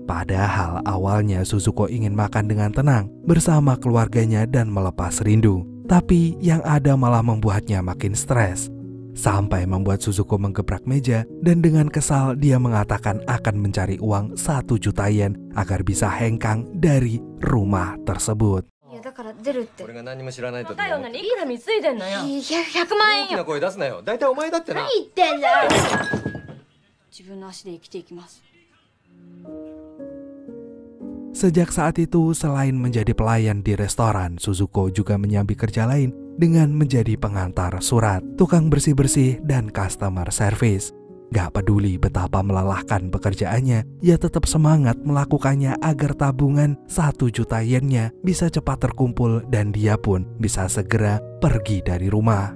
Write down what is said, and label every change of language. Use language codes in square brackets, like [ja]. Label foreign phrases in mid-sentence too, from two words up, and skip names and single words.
[id] Padahal awalnya Suzuko ingin makan dengan tenang bersama keluarganya dan melepas rindu. Tapi yang ada malah membuatnya makin stres. Sampai membuat Suzuko menggebrak meja dan dengan kesal dia mengatakan akan mencari uang 1 juta yen agar bisa hengkang dari rumah tersebut. [ja] いやだから出るって俺が何も知らないとでだよも何いくら貢いでんのよ。 100万円よ大きな声出すなよ。大体お前だってな。何言ってんだよ自分の足で生きていきます [id] Sejak saat itu, selain menjadi pelayan di restoran, Suzuko juga menyambi kerja lain dengan menjadi pengantar surat, tukang bersih-bersih, dan [en] customer service. [id] Gak peduli betapa melelahkan pekerjaannya, ia tetap semangat melakukannya agar tabungan 1 juta yennya bisa cepat terkumpul dan dia pun bisa segera pergi dari rumah.